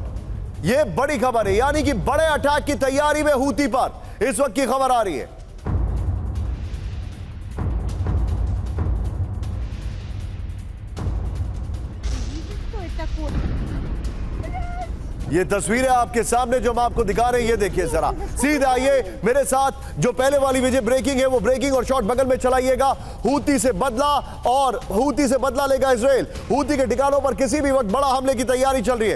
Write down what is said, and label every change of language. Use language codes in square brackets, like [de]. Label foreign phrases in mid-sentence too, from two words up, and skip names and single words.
[hi] ये बड़ी खबर है, यानी कि बड़े अटैक की तैयारी में हूती पर इस वक्त की खबर आ रही है। [ru] Видишь, что это такое? [hi] ये तस्वीरें आपके सामने जो हम आपको दिखा रहे हैं, ये देखिए जरा। सीधे आइए मेरे साथ। जो पहले वाली विजय ब्रेकिंग है वो ब्रेकिंग और शॉट बगल में चलाइएगा। हूती से बदला, और हूती से बदला लेगा इजराइल। हूती के ठिकानों पर किसी भी वक्त बड़ा हमले की तैयारी चल रही है।